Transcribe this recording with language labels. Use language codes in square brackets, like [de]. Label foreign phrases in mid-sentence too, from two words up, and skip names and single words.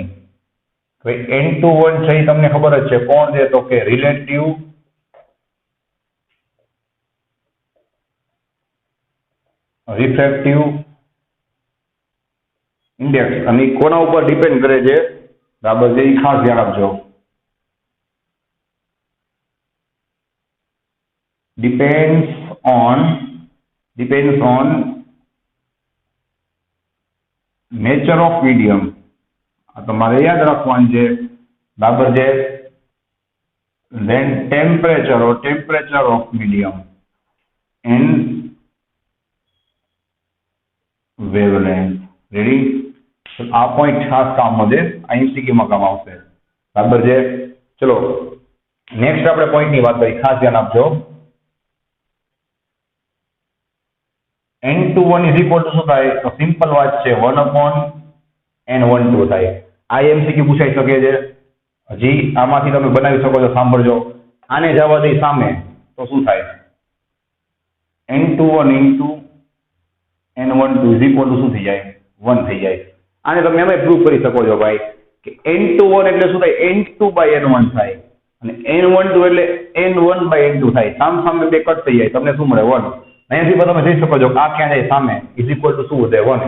[gu] N21 છે, તમને ખબર જ છે કોણ છે, તો કે [en] relative refractive index, [gu] અને કોના ઉપર ડિપેન્ડ કરે છે, બરાબર છે, એ ખાસ ધ્યાન આપજો. [en] depends on nature of medium. [gu] આ તમારે યાદ રાખવાનું છે, બરાબર છે. [en] then temperature of medium and wavelength. [gu] રેડી? આ પોઈન્ટ ખાસ કામ છે, MCQ માં કામ આવશે, બરાબર છે. ચલો નેક્સ્ટ આપણે પોઈન્ટ ની વાત કરીએ, ખાસ ધ્યાન આપજો. [en] N21 is equal to [gu] શું થાય, તો સિમ્પલ વાત છે, 1/N12 થાય. આ MCQ પૂછાઈ શકે છે. હજી આમાંથી તમે બનાવી શકો છો, સાંભળજો. આને જવા દઈ સામે તો શું થાય, [en] N21 into N12 is equal to [gu] શું થઈ જાય, 1 થઈ જાય. આને તમે એમાં પ્રૂવ કરી શકો છો ભાઈ કે N21 એટલે શું થાય, N2/N1 થાય, અને N12 એટલે N1/N2 થાય. સામે બે કટ થઈ જાય, તમને શું મળે, 1. અહીંયાથી તમે જોઈ શકો છો આ ક્યાં જાય, સામે [en] is equal to [gu] શું વધે, 1.